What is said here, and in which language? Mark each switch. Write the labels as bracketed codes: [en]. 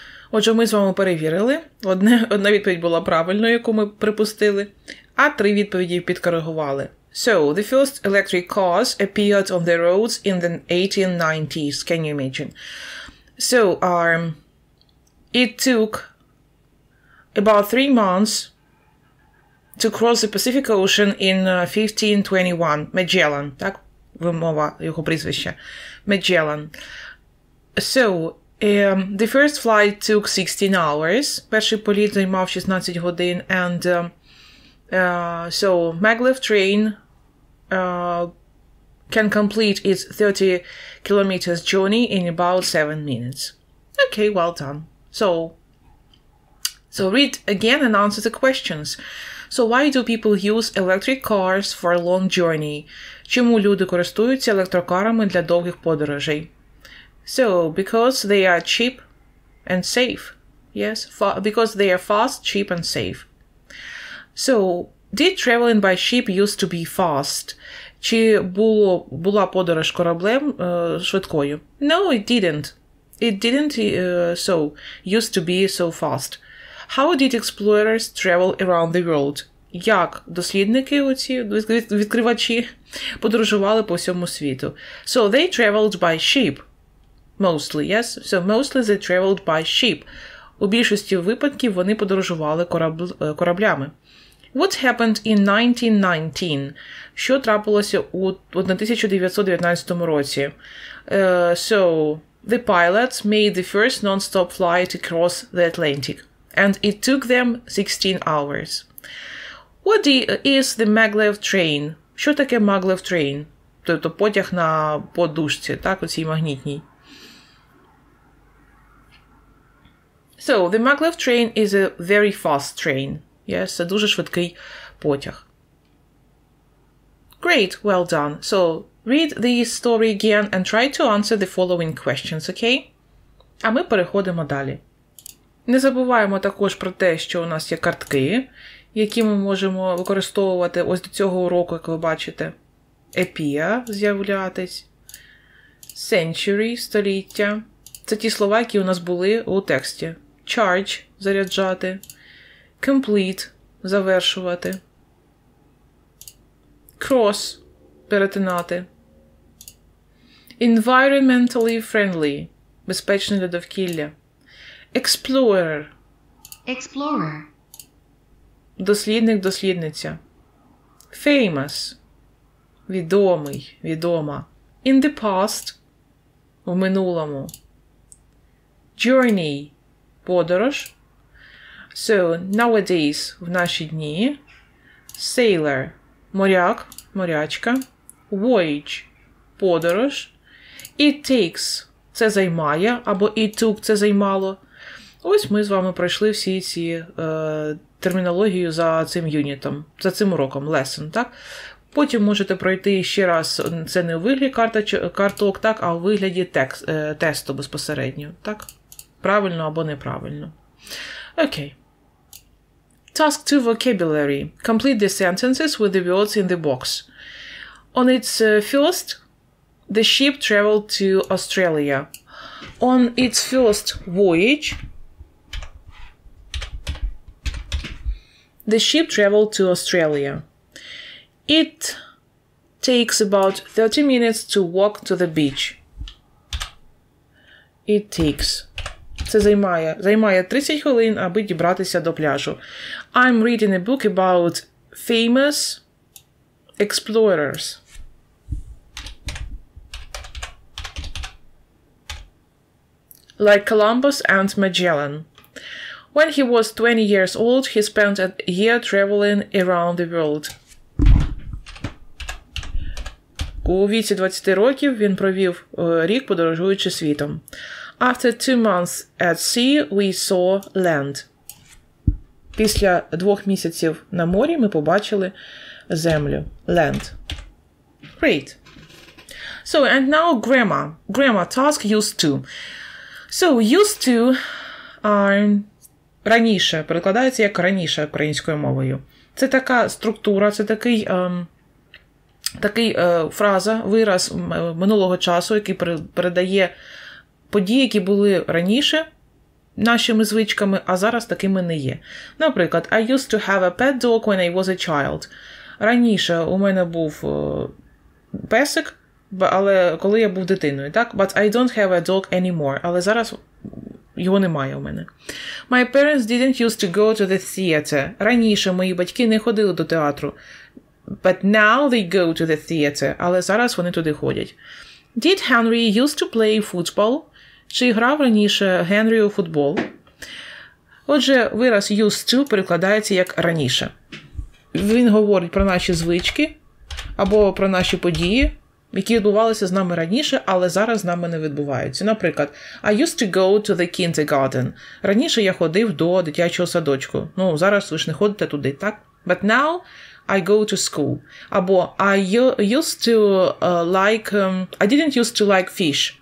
[uk] Отже, ми з вами перевірили. Одна відповідь була правильною, яку ми припустили, а 3 відповіді підкоригували. [en] So, the first electric cars appeared on the roads in the 1890s. Can you imagine? So, it took about 3 months to cross the Pacific Ocean in 1521. [uk] Magellan, так? Вимова його прізвища. Magellan. [en] So, the first flight took 16 hours. [uk] Перший політ займав 16 годин. [en] And so, maglev train can complete its 30 kilometers journey in about 7 minutes. Okay, well done. So read again and answer the questions. So why do people use electric cars for a long journey? [uk] Чому люди користуються електрокарами для довгих подорожей? [en] So, because they are cheap and safe. Yes, because they are fast, cheap and safe. So, did traveling by ship used to be fast? [uk] Чи була подорож кораблем швидкою? [en] No, it didn't. It didn't used to be so fast. How did explorers travel around the world? [uk] Як дослідники, оці відкривачі, подорожували по всьому світу? [en] So, they traveled by ship. Mostly, yes? So, mostly they traveled by ship. [uk] У більшості випадків вони подорожували кораблями. [en] What happened in 1919? [uk] Що трапилося у 1919 році? [en] So, the pilots made the first non-stop flight across the Atlantic. And it took them 16 hours. What is the maglev train? [uk] Що таке maglev train? Тобто потяг на подушці, так, оцій магнітній. [en] So, the maglev train is a very fast train. [uk] Yes, це дуже швидкий потяг. [en] Great, well done. So, read the story again and try to answer the following questions, okay? [uk] А ми переходимо далі. Не забуваємо також про те, що у нас є картки, які ми можемо використовувати ось до цього уроку, як ви бачите. Appear – з'являтись. Century – століття. Це ті слова, які у нас були у тексті. Charge – заряджати. Complete – завершувати. Cross – перетинати. Environmentally friendly – безпечне для довкілля. Explorer – дослідник, дослідниця. Famous – відомий, відома. In the past – в минулому. Journey – подорож. So, nowadays – в наші дні. Sailor – моряк, морячка. Voyage – подорож. It takes – це займає, або it took – це займало. Ось ми з вами пройшли всі ці термінологію за цим юнітом, за цим уроком, lesson, так? Потім можете пройти ще раз, це не у вигляді карток, так, а у вигляді тесту безпосередньо, так? Правильно або неправильно. Окей. [en] Task 2 vocabulary. Complete the sentences with the words in the box. On its first, the ship traveled to Australia. On its first voyage, the ship traveled to Australia. It takes about 30 minutes to walk to the beach. It takes. [uk] Це займає 30 хвилин, аби дібратися до пляжу. [en] I'm reading a book about famous explorers. Like Columbus and Magellan. When he was 20 years old, he spent a year traveling around the world. [uk] У віці 20 років він провів рік, подорожуючи світом. [en] After 2 months at sea, we saw land. [uk] Після 2 місяців на морі ми побачили землю. [en] Land. Great. So, and now grammar. Grammar task used to. So, used to are [uk] раніше, перекладається як раніше українською мовою. Це така структура, це такий фраза, вираз минулого часу, який передає події, які були раніше нашими звичками, а зараз такими не є. Наприклад, [en] I used to have a pet dog when I was a child. [uk] Раніше у мене був песик, але коли я був дитиною, так? [en] But I don't have a dog anymore. [uk] Але зараз його немає у мене. [en] My parents didn't used to go to the theater. [uk] Раніше мої батьки не ходили до театру. [en] But now they go to the theater. [uk] Але зараз вони туди ходять. [en] Did Henry used to play football? [uk] Чи грав раніше Генрі у футбол? Отже, вираз used to перекладається як раніше. Він говорить про наші звички або про наші події, які відбувалися з нами раніше, але зараз з нами не відбуваються. Наприклад, [en] I used to go to the kindergarten. [uk] Раніше я ходив до дитячого садочку. Ну, зараз ви ж не ходите туди, так? [en] But now I go to school. [uk] Або [en] I didn't used to like fish.